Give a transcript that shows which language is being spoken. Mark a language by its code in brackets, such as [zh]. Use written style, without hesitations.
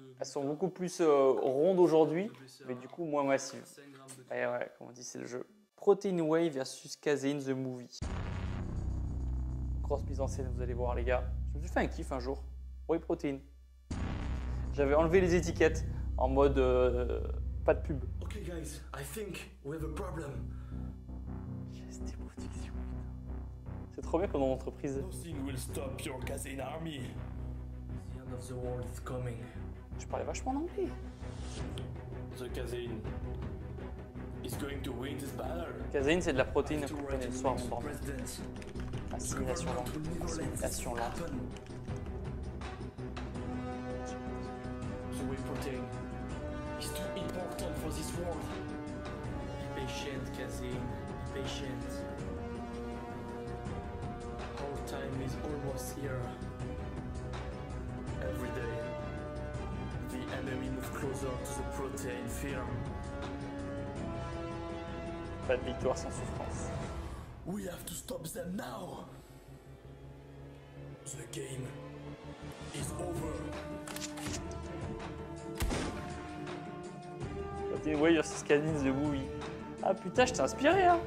[fr] Elles sont beaucoup plus rondes aujourd'hui, mais du coup moins massives. Et ouais, comme on dit, c'est le jeu. Protein Whey versus Caséine The Movie. Grosse mise en scène, vous allez voir les gars. Je me suis fait un kiff un jour. Whey Protein. J'avais enlevé les étiquettes en mode pas de pub. [en] Ok guys, I think we have a problem. [fr] C'était production. C'est trop bien comme dans l'entreprise. [en] Nothing will stop your Caséine army. The end of the world is coming. [fr] Je parlais vachement en anglais. [en] The Caséine is going to win this battle. [fr] Caséine, c'est de la protéine que vous prenez le soir avant de dormir. Assimilation lente. Assimilation lente. [en] The whey protein is too important for this world. Be patient, Caséine. Be patient. Our time is almost here. Every day, the enemy moves closer to the protein firm. [fr] Pas de victoire sans souffrance. [en] We have to stop them now. The game is over. [fr] Protein Whey versus Caséine The Movie. Ah putain, je t'ai inspiré hein.